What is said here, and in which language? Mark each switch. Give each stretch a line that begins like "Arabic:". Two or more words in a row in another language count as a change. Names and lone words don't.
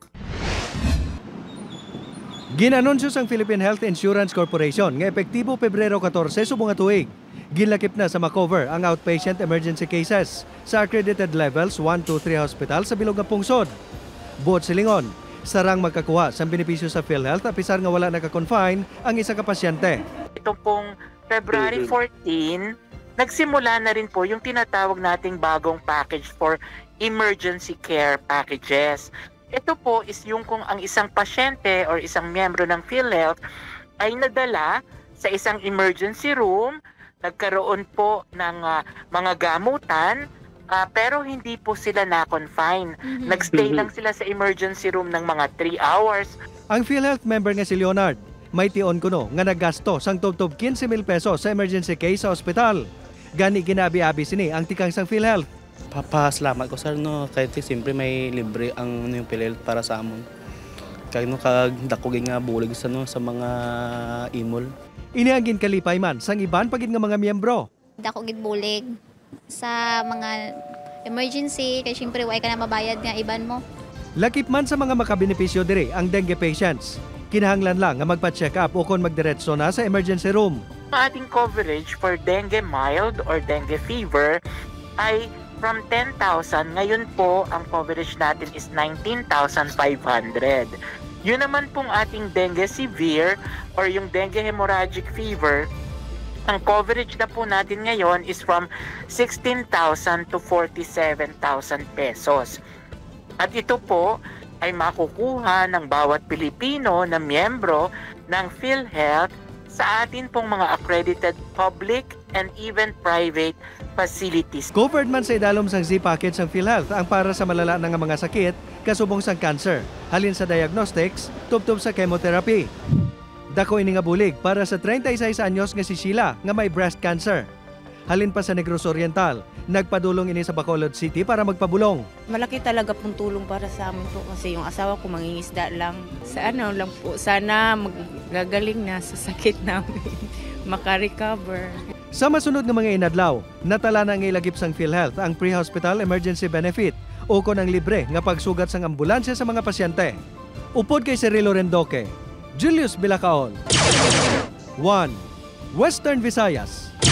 Hiligaynon: Ginanunsyo sang Philippine Health Insurance Corporation nga epektibo Pebrero 14 subong nga tuig. Ginlakip na sa makover ang
English: outpatient emergency cases
Hiligaynon: sa
English: accredited levels 1, 2, 3 hospital
Hiligaynon: sa bilog nga pungsod. Buot silingon, sarang magkakuha sa benepisyo sa PhilHealth apisar nga wala naka-confine ang isa ka pasyente.
Filipino: Ito pong February 14, nagsimula na rin po yung tinatawag nating bagong
English: package for emergency care packages.
Filipino: Ito po is yung kung ang isang pasyente or isang miyembro ng PhilHealth ay nadala sa isang
English: emergency room,
Filipino: nagkaroon po ng mga gamutan, pero hindi po sila na-confine. Nagstay lang sila sa
English: emergency room
Filipino: ng mga 3 hours.
Hiligaynon: Ang PhilHealth member nga si Leonard, may tion kuno nga naggasto sang tubtob 15,000 pesos sa
English: emergency case
Hiligaynon: sa ospital. Gani ginabi-abi sini ang tikang sang PhilHealth.
Filipino: Papasalamat ko sir no kahit siyempre may libre ang yung PhilHealth para sa amon.
Hiligaynon: Kaya no kagdakogin nga bulig sa no sa mga imol. Iniangin kalipay man sang iban pagid nga mga miyembro. Dakogid bulig sa mga emergency kay siyempre way ka na mabayad nga iban mo. Lakip man sa mga makabenepisyo diri ang dengue patients. Kinahanglan lang nga magpa-check up o kon magdiretso na sa
English: emergency room.
Filipino: Ating
English: coverage for dengue mild or dengue fever
Filipino: ay from 10,000, ngayon po ang coverage natin is 19,500. Yun naman pong ating
English: dengue severe
Filipino: or yung
English: dengue hemorrhagic fever,
Filipino: ang coverage na po natin ngayon is from 16,000 to 47,000 pesos. At ito po ay makukuha ng bawat Pilipino na miyembro ng PhilHealth sa atin pong mga
English: accredited public and even private facilities.
Hiligaynon: Covered man sa idalom sang Z-package ng PhilHealth ang para sa malala na nga mga sakit kasubong sang cancer, halin sa diagnostics, tubtob sa chemotherapy. Dako ini nga bulig para sa 36 anyos nga si Sheila nga may breast cancer. Halin pa sa Negros Oriental, nagpadulong ini sa Bacolod City para magpabulong.
Filipino: Malaki talaga pong tulong para sa amin po kasi yung asawa ko mangingisda lang. Sa ano lang po, sana magagaling na sa sakit namin, makarecover.
Hiligaynon: Sa masunod nga mga inadlaw, natala na nga ilagip sang PhilHealth ang pre-hospital emergency benefit o kon ang libre nga pagsugat sang ambulansya sa mga pasyente. Upod kay Cirilo Rendoque, Julius Bilacaol. 1. Western Visayas.